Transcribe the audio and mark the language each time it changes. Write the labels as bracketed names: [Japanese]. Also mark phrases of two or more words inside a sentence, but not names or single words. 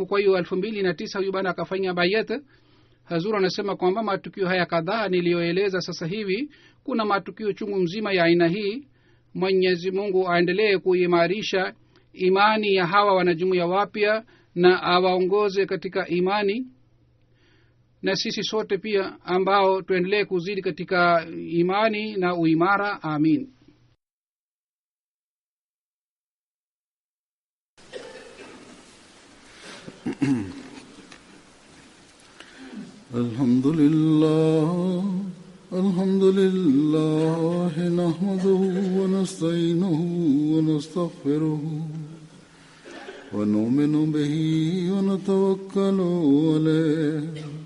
[Swahili] Kwa hiyo 2009 huyu bana akafanya bayat. Hazur anasema kwamba matukio haya kadhaa niliyoeleza sasa hivi, kuna matukio chungu mzima ya aina hii. Mwenyezi Mungu aendelee kuimarisha imani ya hawa wanajumuiya wapya na awaongoze katika imani, na sisi sote pia ambao tuendelee kuzidi katika imani na uimara. Amin. [Arabic] الحمد لله نحمده ونستعينه ونستغفره ونؤمن به ونتوكل عليه